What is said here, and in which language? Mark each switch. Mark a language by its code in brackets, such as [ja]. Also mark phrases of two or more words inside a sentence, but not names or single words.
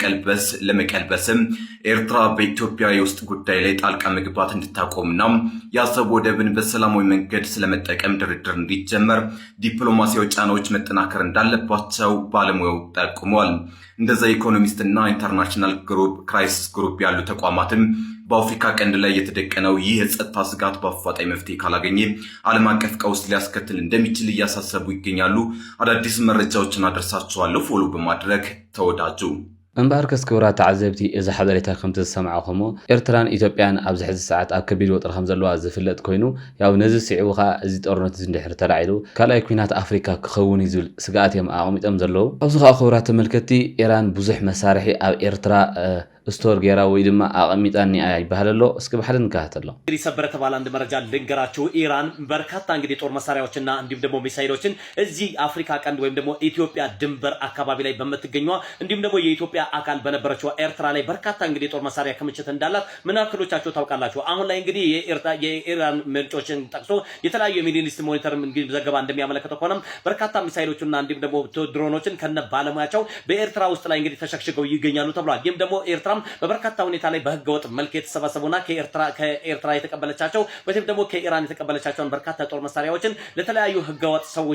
[am] ለመቀልበስም ኤርትራ በኢትዮጵያ የውስጥ ጉዳይ ላይ ጣልቃ መግባት እንድታቆምና የአሰብ ወደብን በሰላማዊ መንገድ ስለመጠቀም ድርድር እንዲጀመር ዲፕሎማሲያዊ ጫናዎች መጠናከር እንዳለባቸው ባለሙያው ጠቁመዋል። እንደዛ ኢኮኖሚስትና ኢንተርናሽናል ክራይሲስ ግሩፕ ያሉ ተቋማትም በአፍሪካ ቀንድ ላይ የተደቀነው ይህ የጸጥታ ስጋት በአፋጣኝ መፍትሄ ካላገኘ ዓለም አቀፍ ቀውስ ሊያስከትል እንደሚችል እያሳሰቡ ይገኛሉ። አዳዲስ መረጃዎችን አደርሳችኋለሁ። ፎሎ በማድረግ ተወዳጁ [ti] እምበር ከስክብራት ተዓዘብቲ እዚ ሓበሬታ ከምቲ ዝሰምዓኹሞ ኤርትራን ኢትዮጵያን ኣብ ዝሕዚ ሰዓት ኣብ ከቢድ ወጥሪ ከም ዘለዋ ዝፍለጥ ኮይኑ ያው ነዚ ስዒቡ ኸ እዚ ጦርነት እዚ እንድሕር ተላዒሉ ካልኣይ ኩናት ኣፍሪካ ክኸውን ዝብል ስጋኣት እዮም ኣቐሚጦም ዘለዉ ኣብዚ ኸ ክብራት ተመልከቲ ኢራን ብዙሕ መሳርሒ ኣብ ኤርትራ ስቶር ጌራ ወይ ድማ አቀሚጣኒ ይባሃለሎ እስከ በሐል እንካተሎ [am] እንግዲህ ሰበር ተባለ አንድ መረጃ ልንገራችሁ ኢራን በርካታ እንግዲህ ጦር መሳሪያዎችና እንዲሁም ደግሞ ሚሳይሎችን እዚህ አፍሪካ ቀንድ ወይም ደግሞ ኢትዮጵያ ድንበር አካባቢ ላይ በመትገኘው እንዲሁም ደግሞ የኢትዮጵያ አካል በነበረችው ኤርትራ ላይ በርካታ እንግዲህ ጦር መሳሪያ ክምችት እንዳላት ምን አክሎቻችሁ ታውቃላችሁ አሁን ላይ እንግዲህ የኢራን ምንጮችን ጠቅሶ የተለያዩ የሚድል ኢስት ሞኒተር እንግዲህ ዘገባ እንደሚያመለክተው ከሆነም በርካታ ሚሳይሎችና እንዲሁም ደግሞ ድሮኖችን ከነ ባለሙያቸው በኤርትራ ውስጥ ላይ እንግዲህ ተሸክሽገው ይገኛሉ ተብሏል ይህም ደግሞ ኤርትራ በበርካታ ሁኔታ ላይ በህገወጥ መልክ የተሰባሰቡና ከኤርትራ የተቀበለቻቸው ወይም ደግሞ ከኢራን የተቀበለቻቸውን በርካታ ጦር መሳሪያዎችን ለተለያዩ ህገወጥ ሰዎች